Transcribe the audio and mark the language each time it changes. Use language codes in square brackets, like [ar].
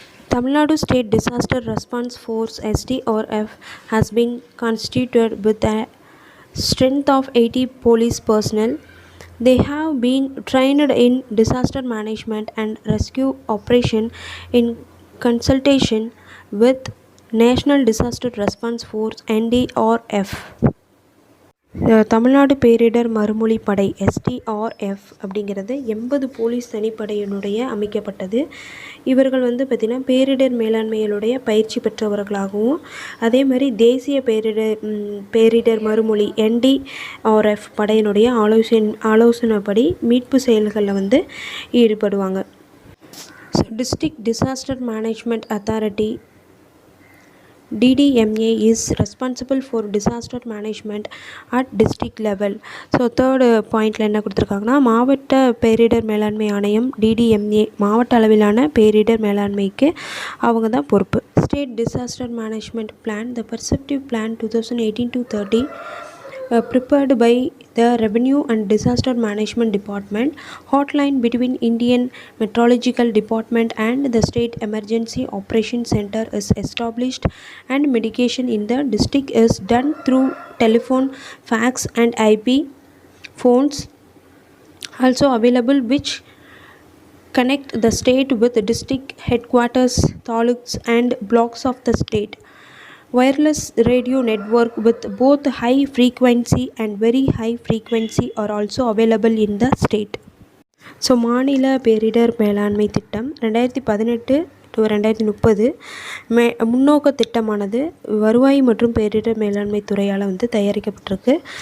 [en] Tamil Nadu State Disaster Response Force SDRF has been constituted with a strength of 80 police personnel. They have been trained in disaster management and rescue operation in consultation with National Disaster Response Force NDRF. [ta] Tamil Nadu பேரிடர் மறுமொழி படை SDRF அப்படிங்கிறது 80 police தனிப்படையினுடைய அமைக்கப்பட்டது. இவர்கள் வந்து பார்த்திங்கன்னா பேரிடர் மேலாண்மையினுடைய பயிற்சி பெற்றவர்களாகவும் அதே மாதிரி தேசிய பேரிடர் மறுமொழி NDRF படையினுடைய ஆலோசனைப்படி மீட்பு செயல்களில் வந்து ஈடுபடுவாங்க. [en] District disaster management authority DDMA is responsible for disaster management at district level. [ta] So third பாயிண்டில் என்ன கொடுத்துருக்காங்கன்னா மாவட்ட பேரிடர் மேலாண்மை ஆணையம் DDMA மாவட்ட அளவிலான பேரிடர் மேலாண்மைக்கு அவங்க தான் பொறுப்பு. [en] State disaster management plan the perspective plan 2018-30 prepared by the Revenue and Disaster Management Department. Hotline between Indian Meteorological Department and the State Emergency Operations Center is established and mitigation in the district is done through telephone, fax and IP phones also available which connect the state with the district headquarters, taluks and blocks of the state. Wireless radio network with both high frequency and very high frequency are also available in the state. [ta] So மாநில பேரிடர் மேலாண்மை திட்டம் 2018 to 2030 முன்னோக்க திட்டமானது வருவாய் மற்றும் பேரிடர் மேலாண்மை துறையால் வந்து தயாரிக்கப்பட்டிருக்கு.